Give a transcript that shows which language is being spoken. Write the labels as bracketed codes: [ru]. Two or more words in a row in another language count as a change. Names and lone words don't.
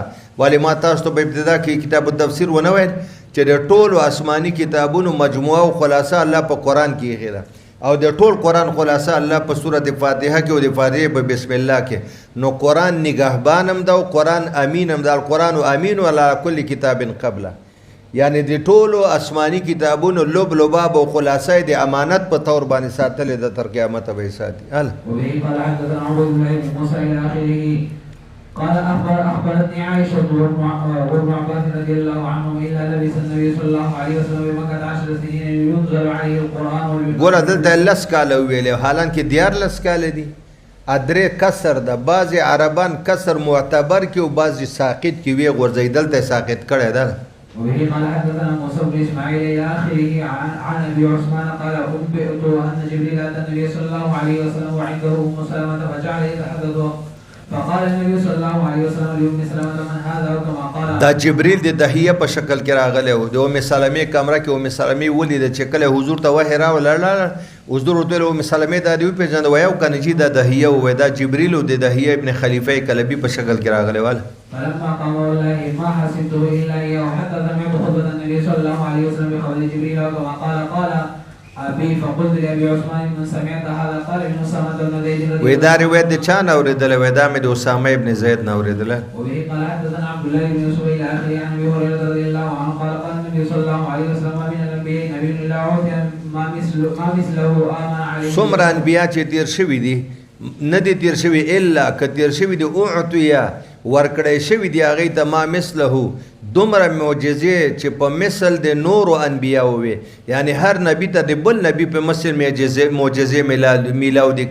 [ps] ولې ما تاسو ته په ابتدا کې کتاب التفسیر ونه ویل چې د ټولو آسمانی کتابونو مجموعه او خلاصه الله په قرآن کې ایښې ده، او د ټول قرآن خلاصه الله په سورت فاتحه کې او د فاتحې په بسم الله کې. نو قرآن نگهبان هم ده او قرآن امین هم ده. [ar] القرآن امین علی کل کتاب قبله، [ps] یعنی د ټولو آسمانی کتابونو لب لباب او خلاصه د امانت په طور باندې ساتلې ده تر قیامت به ساتي. [ar] قال أخبرتني عائشة وابن عباس رضي الله عنهم إلا لبث النبي صلى الله عليه وسلم بمكة 10 سنين ينزل عليه القرآن. [ps] ګوره دلته لس کاله ویلې، حالانکه دیارلس کاله دي. ادرې کسر ده، بعضې عربان کسر معتبر کې او بعضې ساقط کې وی غورځوي، دلته ساقط کړی ده. [ar] وبه قال حدثنا موسى بن اسماعيل الى اخره عن ابي عثمان قال انبئت ان جبريل اتى النبي صلى الله عليه وسلم وعنده ام سلمه فجعل يتحدث فقال النبي صلى الله عليه وسلم لأم سلمة من هذا وكما قال. [ps] دا جبريل د دهیه په شکل کې راغلی و، د ام سلمې کمره کې ام سلمې ولیده چې کله حضور ته وحی راوړل، حضور ورته ویل ام سلمې دا دې وپېژنده وایي او که نه چې دا دهیه ووایي دا جبریل و د دهیه ابن خلیفه کلبي په شکل کې راغلی واله. [ar] فلما قام والله ما حسبته الا اياه حتى سمعت خطبه النبي صلى الله عليه وسلم بقول جبريل وكما قال ابي فقلت لابي عثمان من سمعت هذا قال ابن اسامه بن زيد. [ps] وې دا روایت د چا نه اورېدلی؟ وایي دا مې د اسامه ابن زید نه اورېدلی. [ar] وبه قال حدثنا عبد الله بن يوسف الى اخره عن ابي هريره رضي الله عنه قال قال النبي صلى الله عليه وسلم من الانبياء نبي الا عوتي ما مثله امن عليه. [ps] څومره انبیا چې تیر شوي دي نه دي تیر شوي الا که تیر شوي دي اعطیا ورکړی شوي دي هغې ته [ar] ما مثله [ps] دومره معجزې چې په مثل د نورو انبیاو وي، یعنی هر نبی ته د بل نبی په مثل معجزې میلاو دي.